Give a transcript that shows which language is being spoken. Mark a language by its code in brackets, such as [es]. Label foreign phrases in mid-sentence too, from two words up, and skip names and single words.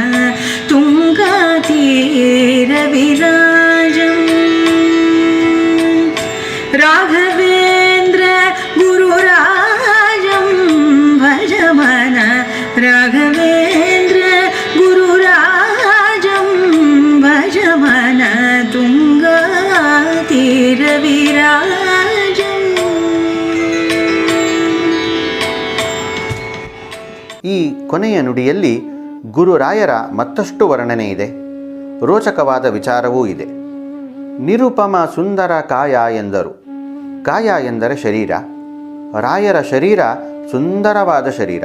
[sa] तुङ्गातीरविराजम् राघवेन्द्र गुरुराजं भजमन राघवेन्द्र गुरुराजं भजमन तुङ्गातीरविराजम्. [kn] ಈ ಕೊನೆಯ ನುಡಿಯಲ್ಲಿ ಗುರುರಾಯರ ಮತ್ತಷ್ಟು ವರ್ಣನೆ ಇದೆ. ರೋಚಕವಾದ ವಿಚಾರವೂ ಇದೆ. ನಿರುಪಮ ಸುಂದರ ಕಾಯ ಎಂದರು. ಕಾಯ ಎಂದರೆ ಶರೀರ. ರಾಯರ ಶರೀರ ಸುಂದರವಾದ ಶರೀರ.